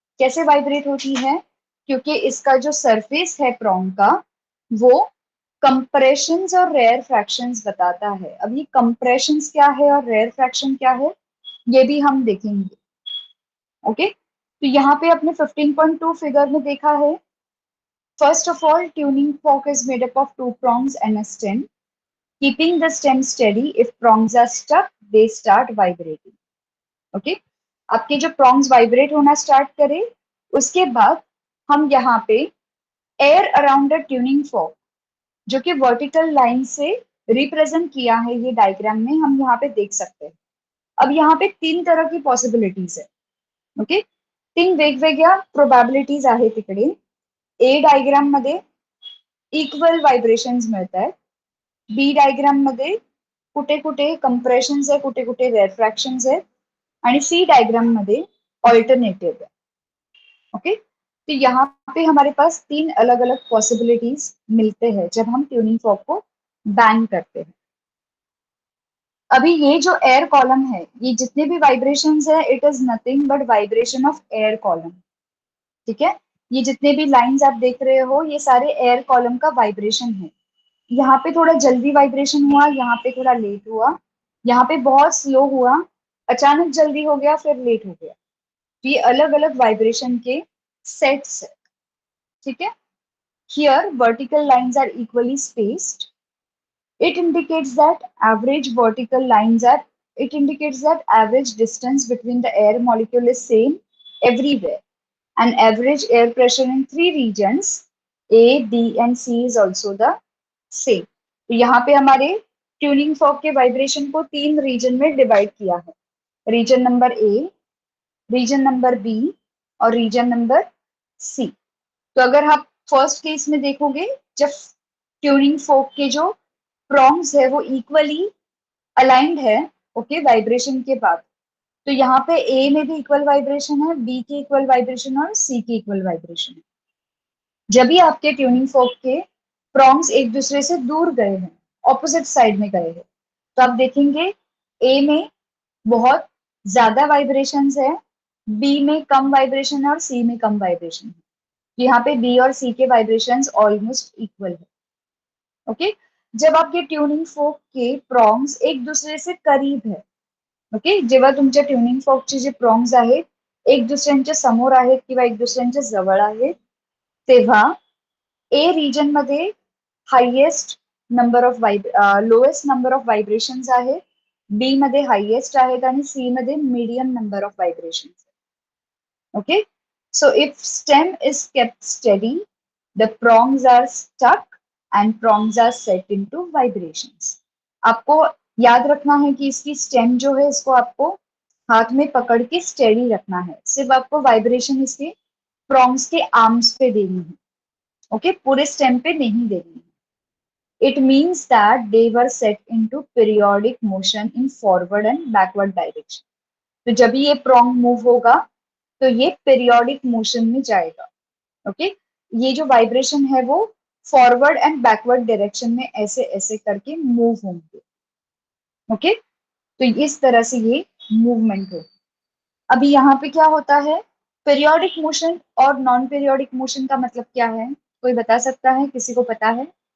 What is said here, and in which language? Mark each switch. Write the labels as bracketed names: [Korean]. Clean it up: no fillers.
[Hindi] कैसे वाइब्रेट होती है? क्योंकि इसका जो सरफेस है प्रॉन्ग का, वो कंप्रेशंस और रेयर फ्रैक्शंस बताता है. अब ये कंप्रेशंस क्या है और रेयर फ्रैक्शन क्या है, ये भी हम देखेंगे. ओके, तो यहाँ पे अपने 15.2 फिगर में देखा है. [English] First of all, tuning fork is made up of two prongs and a stem. Keeping the stem steady, if prongs are stuck, they start vibrating. Okay? [Hindi] आपके जो prongs vibrate होना start करे, उसके बाद हम यहाँ पे [English] air around the tuning fork, [Hindi] जो कि vertical line से represent किया है ये diagram में, हम यहाँ पे देख सकते हैं. अब यहाँ पे तीन तरह की possibilities है. [Marathi] ओके, तीन वेगवेगळ्या प्रोबॅबिलिटीज आहेत तिकडे. ए डायग्राम मध्ये इक्वल व्हायब्रेशन्स मिळत आहेत. बी डायग्राम मध्ये कुठे कुठे कंप्रेशन्स आहे, कुठे कुठे रेफ्रॅक्शन्स आहे, आणि सी डायग्राम मध्ये ऑल्टरनेटिव है. [Hindi] ओके, तो यहाँ पे हमारे पास तीन अलग अलग पॉसिबिलिटीज मिलते हैं जब हम ट्यूनिंग फॉर्क को बैंग करते हैं. अभी ये जो एयर कॉलम है, ये जितने भी वाइब्रेशंस है, [English] It is nothing but vibration of air column. [Hindi] ठीक है, ये जितने भी लाइंस आप देख रहे हो, ये सारे एयर कॉलम का वाइब्रेशन है. यहाँ पे थोड़ा जल्दी वाइब्रेशन हुआ, यहाँ पे थोड़ा लेट हुआ, यहाँ पे बहुत स्लो हुआ, अचानक जल्दी हो गया, फिर लेट हो गया. तो ये अलग अलग वाइब्रेशन के सेट्स है. ठीक है, [English] Here vertical lines are equally spaced. It indicates that average vertical lines are, it indicates that average distance between the air molecule is same everywhere, and average air pressure in three regions A, B and C is also the same. [Hindi] तो यहाँ पे हमारे tuning fork के vibration को तीन reason में divide किया है. Reason number A, reason number B और रीजन नंबर सी। तो अगर आप फर्स्ट केस में देखोगे, जब ट्यूनिंग फोक के जो प्रॉन्ग्स है वो इक्वली अलाइंड है, ओके, वाइब्रेशन के बाद, तो यहाँ पे ए में भी इक्वल वाइब्रेशन है, बी की इक्वल वाइब्रेशन और सी की इक्वल वाइब्रेशन है। जब भी आपके ट्यूनिंग फोक के प्रॉन्ग्स एक दूसरे से दूर गए हैं, ऑपोजिट साइड में गए हैं, तो आप देखेंगे ए में बहुत ज्यादा वाइब्रेशंस है, बी में कम वाइब्रेशन है और सी में कम वाइब्रेशन है। यहाँ पे बी और सी के वाइब्रेशंस ऑलमोस्ट इक्वल है, ओके। जब आपके ट्यूनिंग फोक के प्रॉन्ग्स एक दूसरे से करीब है, [Marathi] ओके, जेव्हा तुमच्या ट्युनिंग फॉकचे जे प्रॉन्ग्स आहेत एक दुसऱ्यांच्या समोर आहेत किंवा एक दुसऱ्यांच्या जवळ आहेत, तेव्हा ए रिजन मध्ये highest number of lowest number of vibrations आहेत, बी मध्ये हायेस्ट आहेत आणि सी मध्ये medium number of vibrations. [English] Okay, so if stem is kept steady, the prongs are stuck and prongs are set into vibrations. [Hindi] आपको याद रखना है कि इसकी स्टेम जो है इसको आपको हाथ में पकड़ के स्टेडी रखना है, सिर्फ आपको वाइब्रेशन इसके प्रॉन्ग्स के आर्म्स पे देनी है, ओके, पूरे स्टेम पे नहीं देनी है. [English] It means that they were set into periodic motion in forward and backward direction. [Hindi] तो जब ये prong मूव होगा तो ये पीरियोडिक मोशन में जाएगा, ओके। ये जो वाइब्रेशन है वो फॉरवर्ड एंड बैकवर्ड डायरेक्शन में ऐसे ऐसे करके मूव होंगे, ओके। तो इस तरह से ये मूवमेंट हो. अभी यहाँ पे क्या होता है, पीरियोडिक मोशन और नॉन पीरियोडिक मोशन का मतलब क्या है, कोई बता सकता है, किसी को पता है?